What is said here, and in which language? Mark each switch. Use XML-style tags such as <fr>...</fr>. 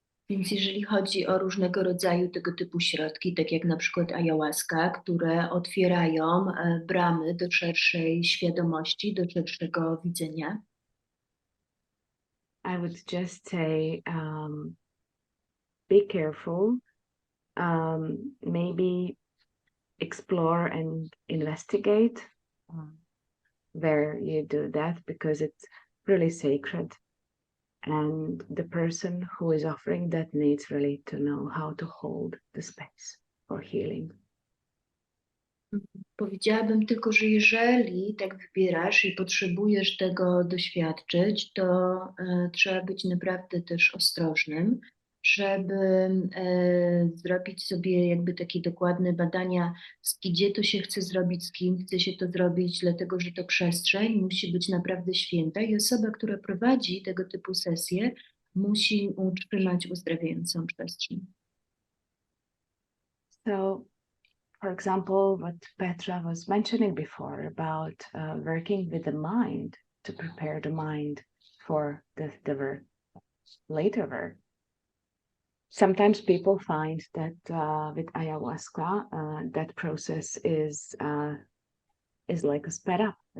<pl>Więc jeżeli chodzi o różnego rodzaju tego typu środki, tak jak na przykład ayahuasca, które otwierają bramy do szerszej świadomości, do szerszego widzenia,</pl> <en>I would just say be careful, maybe explore and investigate where you do that, because it's really sacred. And the person who is offering that needs really to know how to hold the space for healing.</en> <pl>powiedziałabym tylko, że jeżeli tak wybierasz i potrzebujesz tego doświadczyć, to trzeba być naprawdę też ostrożnym, żeby zrobić sobie jakby takie dokładne badania, gdzie to się chce zrobić, z kim chce się to zrobić, dlatego że to przestrzeń musi być naprawdę święta i osoba, która prowadzi tego typu sesje, musi utrzymać uzdrawiającą przestrzeń.</pl> <en>So, for example, what Petra was mentioning before about working with the mind to prepare the mind for the work, later work. Sometimes people find that with ayahuasca, that process is like a sped up.</en>